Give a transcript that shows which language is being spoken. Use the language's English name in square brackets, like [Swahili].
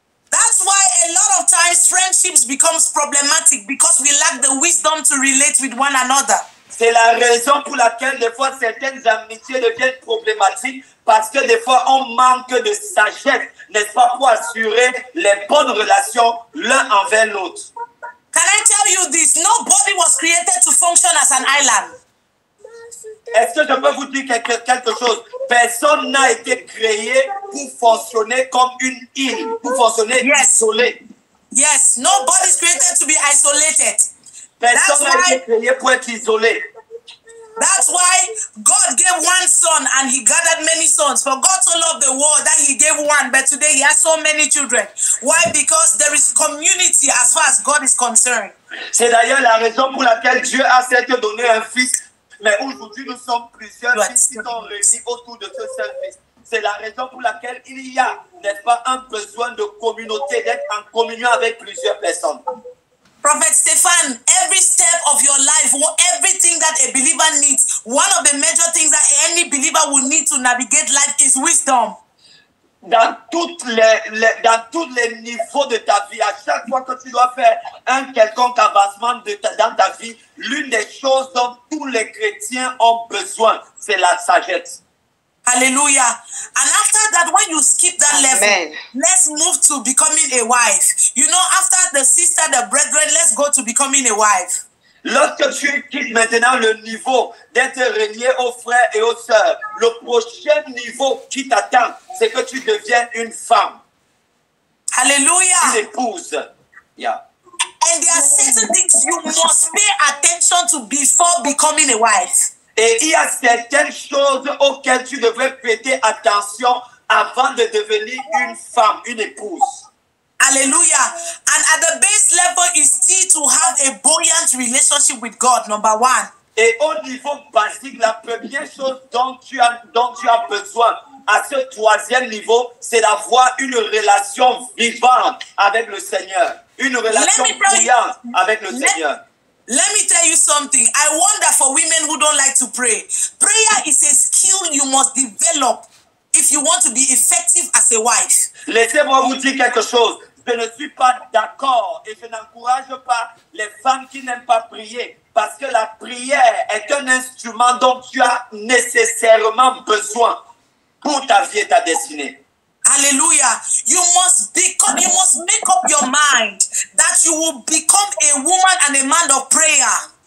[English] That's why a lot of times friendships becomes problematic because we lack the wisdom to relate with one another. [French] C'est la raison pour laquelle des fois certaines amitiés deviennent problématiques parce que des fois on manque de sagesse, n'est-ce pas, pour assurer les bonnes relations l'un envers l'autre. [English] Can I tell you this? Nobody was created to function as an island. [French] Est-ce que je peux vous dire quelque chose? Personne n'a été créé pour fonctionner comme une île, pour fonctionner isolé. [English] Yes, nobody is created to be isolated. [French] Personne n'a été créé pour être isolé. [English] That's why God gave one son and he gathered many sons. For God so loved the world that he gave one, but today he has so many children. Why? Because there is community as far as God is concerned. [French] C'est d'ailleurs la raison pour laquelle Dieu a certes donné un fils, mais aujourd'hui nous sommes plusieurs fils qui sont réunis autour de ce seul fils. C'est la raison pour laquelle il y a, n'est-ce pas, un besoin de communauté, d'être en communion avec plusieurs personnes. [English] Prophet Stephan, every step of your life, everything that a believer needs, one of the major things that any believer will need to navigate life is wisdom. [French] Dans tous les niveaux de ta vie, à chaque fois que tu dois faire un quelconque avancement dans ta vie, l'une des choses dont tous les chrétiens ont besoin, c'est la sagesse. [English] Hallelujah. And after that, when you skip that level, let's move to becoming a wife. You know, after the sister, the brethren, let's go to becoming a wife. [French] Lorsque tu quittes maintenant le niveau d'être relié aux frères et aux sœurs, le prochain niveau qui t'attend, c'est que tu deviennes une femme. [English] Hallelujah. [French] Une épouse. Yeah. [English] And there are certain things you must pay attention to before becoming a wife. [French] Et il y a certaines choses auxquelles tu devrais prêter attention avant de devenir une femme, une épouse. [English] Hallelujah. And at the base level is still to have a buoyant relationship with God, number one. [French] Et au niveau basique, la première chose dont tu as besoin à ce troisième niveau, c'est d'avoir une relation vivante avec le Seigneur. Une relation brillante avec le Seigneur. [English] Let me tell you something. I wonder for women who don't like to pray. Prayer is a skill you must develop if you want to be effective as a wife. [French] Laissez-moi vous dire quelque chose. Je ne suis pas d'accord et je n'encourage pas les femmes qui n'aiment pas prier parce que la prière est un instrument dont tu as nécessairement besoin pour ta vie et ta destinée. [English] Hallelujah. You must make up your mind that you will become a woman and a man of prayer.